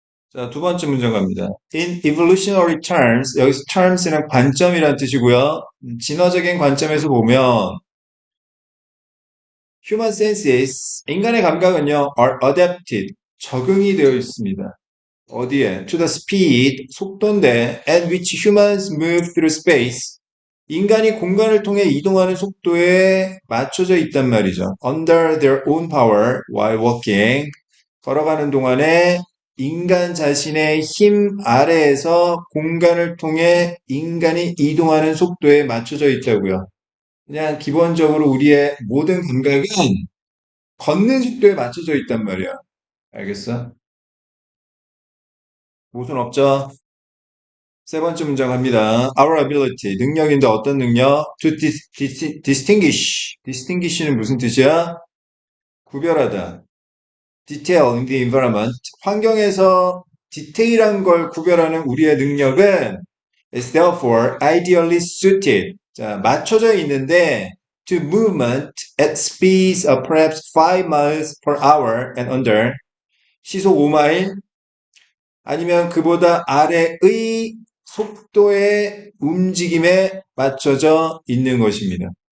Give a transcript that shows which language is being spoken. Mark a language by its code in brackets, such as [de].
[ko] 자, 두 번째 문제 갑니다. [en] In evolutionary terms, [ko] 여기서 terms는 관점이란 뜻이고요. 진화적인 관점에서 보면 [en] human senses, [ko] 인간의 감각은요, [en] are adapted, [ko] 적응이 되어 있습니다. 어디에? [en] To the speed, [ko] 속도인데, [en] at which humans move through space. [ko] 인간이 공간을 통해 이동하는 속도에 맞춰져 있단 말이죠. [en] Under their own power while walking. [ko] 걸어가는 동안에 인간 자신의 힘 아래에서 공간을 통해 인간이 이동하는 속도에 맞춰져 있다고요. 그냥 기본적으로 우리의 모든 감각은 걷는 속도에 맞춰져 있단 말이야. 알겠어? 모순 없죠? 세 번째 문장 갑니다. [en] Our ability, [ko] 능력인데 어떤 능력? [en] To distinguish. [ko] distinguish는 무슨 뜻이야? 구별하다. [en] Detail in the environment. [ko] 환경에서 디테일한 걸 구별하는 우리의 능력은 [en] is therefore ideally suited. 자, [ko] 맞춰져 있는데 [en] to movement at speeds of perhaps 5 miles per hour and under. [ko] 시속 5마일 아니면 그보다 아래의 속도의 움직임에 맞춰져 있는 것입니다.